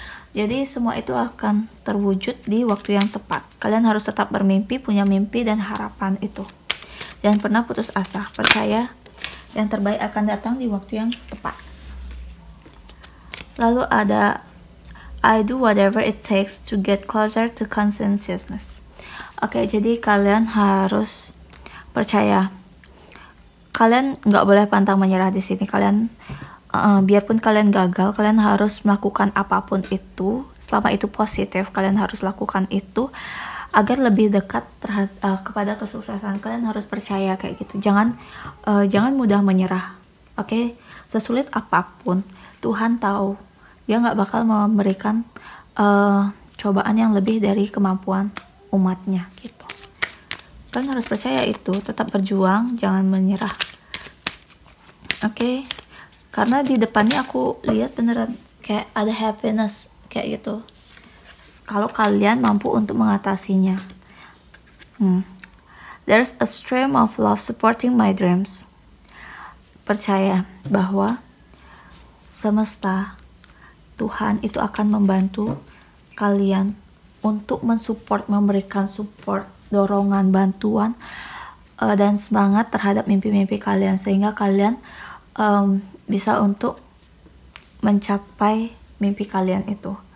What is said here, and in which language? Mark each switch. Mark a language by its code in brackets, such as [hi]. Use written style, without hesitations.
[id] Jadi semua itu akan terwujud di waktu yang tepat. Kalian harus tetap bermimpi, punya mimpi dan harapan itu. Jangan pernah putus asa, percaya yang terbaik akan datang di waktu yang tepat. [en] Lalu ada I do whatever it takes to get closer to conscientiousness. [id] Oke, jadi kalian harus percaya. Kalian nggak boleh pantang menyerah di sini. Kalian biarpun kalian gagal, kalian harus melakukan apapun itu, selama itu positif, kalian harus lakukan itu agar lebih dekat kepada kesuksesan. Kalian harus percaya kayak gitu. Jangan mudah menyerah. Oke, sesulit apapun, Tuhan tahu Dia nggak bakal memberikan cobaan yang lebih dari kemampuan umatnya gitu. Kalian harus percaya itu, tetap berjuang, jangan menyerah. Oke. Karena di depannya aku lihat beneran kayak ada happiness kayak gitu. Kalau kalian mampu untuk mengatasinya. [en] There's a stream of love supporting my dreams. [id] Percaya bahwa semesta, Tuhan itu akan membantu kalian untuk mensupport, memberikan support, dorongan, bantuan, dan semangat terhadap mimpi-mimpi kalian sehingga kalian bisa untuk mencapai mimpi kalian itu.